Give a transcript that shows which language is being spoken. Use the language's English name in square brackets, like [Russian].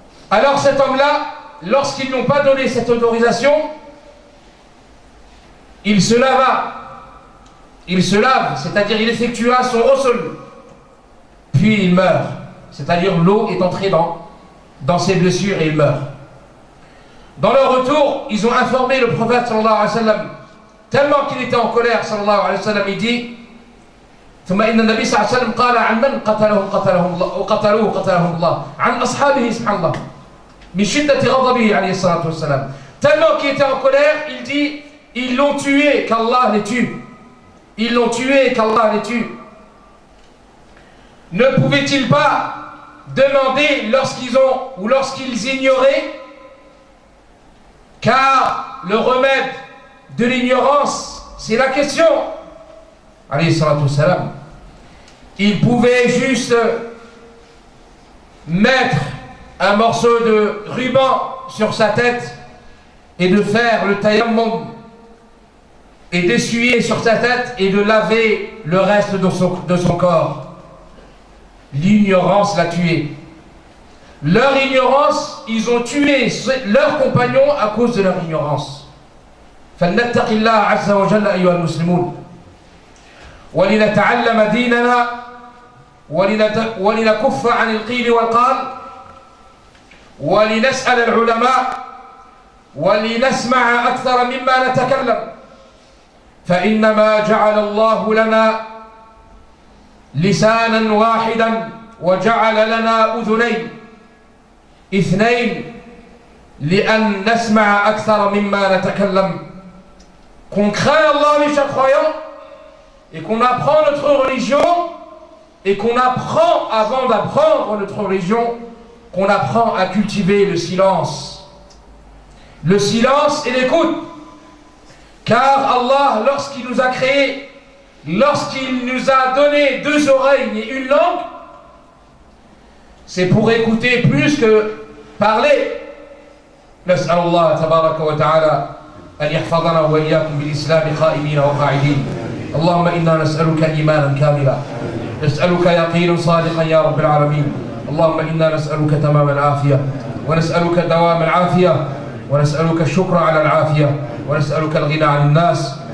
[French] Alors cet homme-là, lorsqu'ils n'ont pas donné cette autorisation, il se lave, c'est-à-dire il effectua son ghusl, puis il meurt, c'est-à-dire l'eau est entrée dans ses blessures et il meurt. Dans leur retour, ils ont informé le prophète sallallahu alayhi wa sallam, tellement qu'il était en colère sallallahu alayhi wa sallam, il dit [Arabic] ثم إن النبي صلى الله عليه وسلم قال عن من قتلهم الله وقتلوه قتلهم الله عن أصحابه سبحان الله من شدة غضبه عليه الصلاة والسلام. [French] Tellement qu'il était en colère, il dit ils l'ont tué, qu'Allah les tue. Ils l'ont tué, qu'Allah les tue. Ne pouvait-il pas demander lorsqu'ils ignoraient, car le remède de l'ignorance, c'est la question. Alayhi salatu wassalam. Il pouvait juste mettre un morceau de ruban sur sa tête et de faire le tayammum et d'essuyer sur sa tête et de laver le reste de son corps. L'ignorance l'a tué. Leur ignorance, ils ont tué leurs compagnons à cause de leur ignorance. [Arabic] فلنتق الله عز وجل أيها المسلمون ولنتعلم ديننا ولنكف عن القيل والقال ولنسأل العلماء ولنسمع أكثر مما نتكلم فإنما جعل الله لنا لسانا واحدا وجعل لنا أذنين اثنين لأن نسمع أكثر مما نتكلم. [French] Qu'on craint Allah, mes chers croyants, et qu'on apprend notre religion, et qu'on apprend, avant d'apprendre notre religion, qu'on apprend à cultiver le silence. Le silence et l'écoute. Car Allah, lorsqu'il nous a créés, lorsqu'il nous a donné deux oreilles et une langue, c'est pour écouter plus que parler. [Arabic] نسأل الله تبارك وتعالى أن يحفظنا وإياكم بالإسلام قائمين وقاعدين. اللهم إنا نسألك إيمانا كاملا، نسألك يقينا صادقا يا رب العالمين. اللهم إنا نسألك تمام العافية، ونسألك دوام العافية، ونسألك الشكر على العافية، ونسألك الغنى عن الناس.